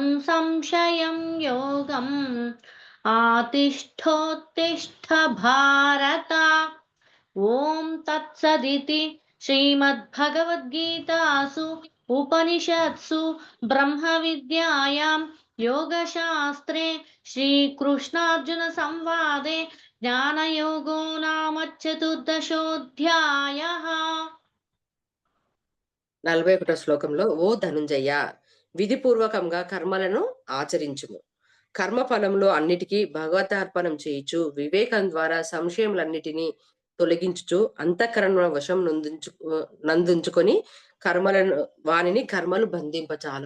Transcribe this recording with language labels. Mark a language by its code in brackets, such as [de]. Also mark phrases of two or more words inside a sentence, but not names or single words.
[sa] संशयं योगम् आतिष्ठोत्तिष्ठ भारत ॐ तत्सदिति श्रीमद्भगवद्गीतासु उपनिषत्सु ब्रह्मविद्यायां योगशास्त्रे श्रीकृष्णार्जुनसंवादे ज्ञानयोगो नाम चतुर्दशोऽध्यायः [te] 41 శ్లోకంలో ఓ ధనుంజయ విధిపూర్వకంగా కర్మలను ఆచరించుము. కర్మ ఫలంలో అన్నిటికీ భగవతార్పణం చేయుచు వివేకం ద్వారా సంశయములన్నిటినీ తొలగించుచు అంతఃకరణ వశం నందుంచుకొని కర్మలను వానిని కర్మలు బంధింపచాలవు.